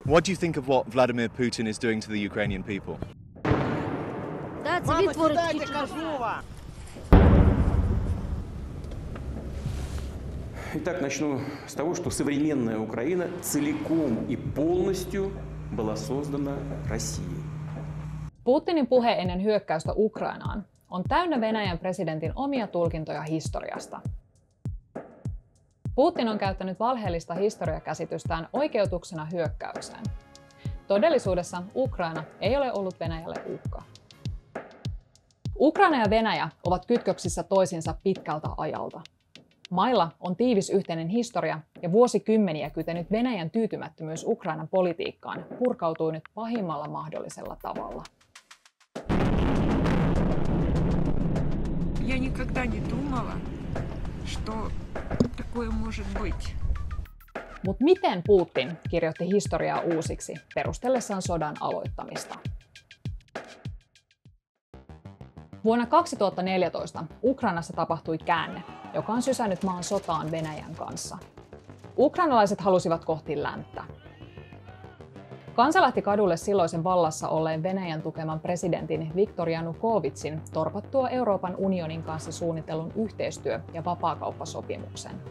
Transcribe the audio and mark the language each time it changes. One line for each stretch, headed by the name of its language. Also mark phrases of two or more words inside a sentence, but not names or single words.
English: What do you think of what Vladimir Putin is doing to the Ukrainian people?
Russian: Итак, начну с того, что современная Украина целиком и полностью была создана Россией.
Finnish: Putinin puhe ennen hyökkäystä Ukrainaan on täynnä Venäjän presidentin omia tulkintoja historiasta. Putin on käyttänyt valheellista historiakäsitystään oikeutuksena hyökkäykseen. Todellisuudessa Ukraina ei ole ollut Venäjälle uhka. Ukraina ja Venäjä ovat kytköksissä toisiinsa pitkältä ajalta. Mailla on tiivis yhteinen historia ja vuosikymmeniä kytenyt Venäjän tyytymättömyys Ukrainan politiikkaan purkautuu nyt pahimmalla mahdollisella tavalla.
Russian: Я никогда не думала, что такое может быть.
Finnish: Mutta miten Putin kirjoitti historiaa uusiksi perustellessaan sodan aloittamista? Vuonna 2014 Ukrainassa tapahtui käänne, joka on sysännyt maan sotaan Venäjän kanssa. Ukrainalaiset halusivat kohti länttä. Kansa lähti kadulle silloisen vallassa olleen Venäjän tukeman presidentin Viktor Janukovytsin torpattua Euroopan unionin kanssa suunnitellun yhteistyö- ja vapaakauppasopimuksen.